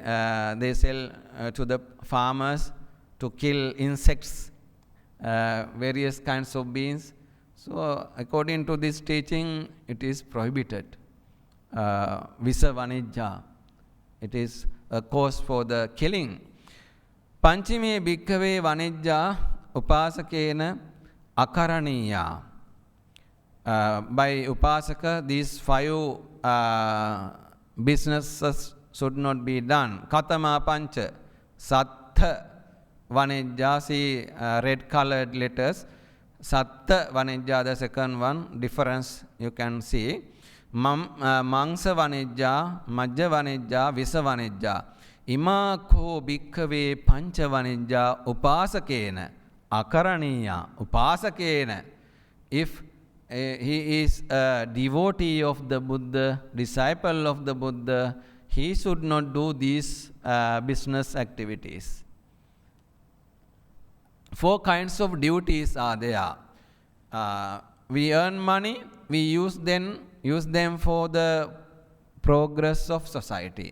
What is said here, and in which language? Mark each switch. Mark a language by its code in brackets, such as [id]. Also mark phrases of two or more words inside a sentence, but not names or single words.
[en] They sell to the farmers to kill insects, various kinds of beings. So according to this teaching, it is prohibited. [pi] Visa Vanijja, [en] it is a cause for the killing. [pi] Panchime bhikkhave vanijja upasakena akaraniya. [en] By upasaka, these 5 businesses should not be done. [pi] Katama pancha, sattha vanijja, [en] see red colored letters. [pi] Sattha vanijja, [en] the second one, difference you can see. [pi] Mangsa vanijja, majja vanijja, visa vanijja. Ima ko bhikkhave pancha vanijja upasakena akaraniya. [en] Upasakena. If he is a devotee of the Buddha, disciple of the Buddha, he should not do these business activities. 4 kinds of duties are there. We earn money, we use them for the progress of society.